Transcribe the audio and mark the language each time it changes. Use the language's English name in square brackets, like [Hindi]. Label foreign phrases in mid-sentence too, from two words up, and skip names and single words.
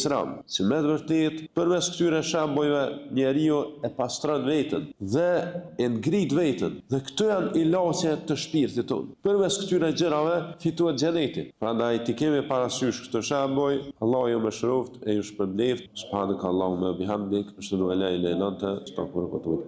[Albanian] që me të vërtet përmes këtyre shembujve njeriu e pastron veten dhe e ngrit veten. Dhe këto janë ilaçe të shpirtit tonë. Përmes këtyre gjërave fitohet xheneti. Prandaj ti kemi parasysh këtë shembuj, Allahu ju mëshiroft e ju shpërbleft. [Arabic] سبحانك اللهم وبحمدك، أشهد أن لا إله إلا أنت، أستغفرك وأتوب إليك.